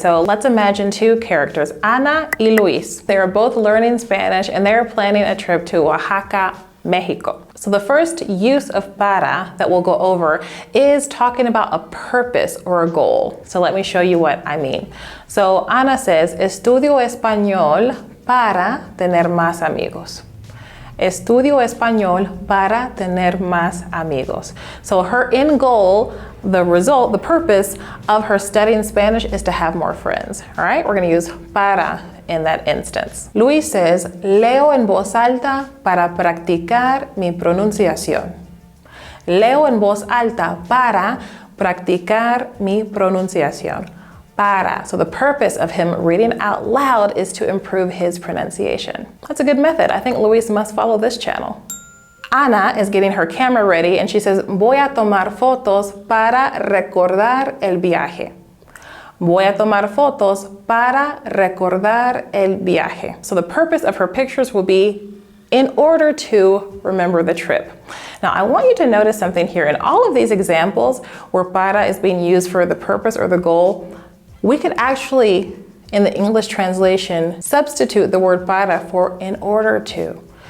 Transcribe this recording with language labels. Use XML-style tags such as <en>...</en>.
<en>So let's imagine two characters, Ana y Luis. They are both learning Spanish and they're planning a trip to Oaxaca, Mexico. So the first use of para that we'll go over is talking about a purpose or a goal. So let me show you what I mean. So Ana says,</en> <es>estudio español para tener más amigos. Estudio español para tener más amigos.</es> <en>So her end goal, the result, the purpose of her studying Spanish is to have more friends. All right, we're going to use para in that instance. Luis says,</en> <es>leo en voz alta para practicar mi pronunciación. Leo en voz alta para practicar mi pronunciación. Para.</es> <en>So the purpose of him reading out loud is to improve his pronunciation. That's a good method. I think Luis must follow this channel. Ana is getting her camera ready and she says,</en> <es>voy a tomar fotos para recordar el viaje.</es> <en>Voy a tomar fotos para recordar el viaje. So the purpose of her pictures will be in order to remember the trip. Now I want you to notice something here. In all of these examples where para is being used for the purpose or the goal, we could actually, in the English translation, substitute the word para for in order to.</en>